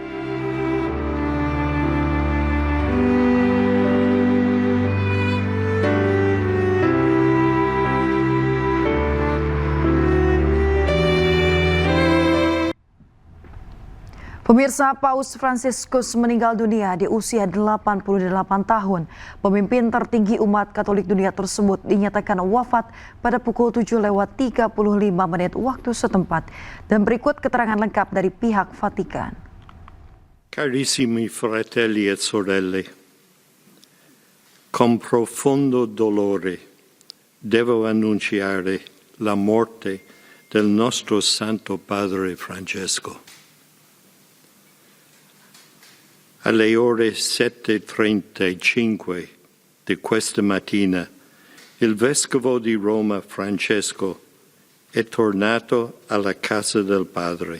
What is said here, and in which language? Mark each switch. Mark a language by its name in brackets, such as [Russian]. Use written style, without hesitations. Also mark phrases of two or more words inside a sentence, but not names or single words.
[Indonesian] Pemirsa, Paus Fransiskus meninggal dunia di usia 88 tahun. Pemimpin tertinggi umat Katolik dunia tersebut dinyatakan wafat pada pukul 7:35 waktu setempat. Dan berikut keterangan lengkap dari pihak Vatikan. [Italian] Carissimi fratelli e sorelle, con profondo dolore devo annunciare la morte del nostro Santo Padre Francesco. Alle ore 7:35 di questa mattina, il Vescovo di Roma Francesco è tornato alla casa del Padre.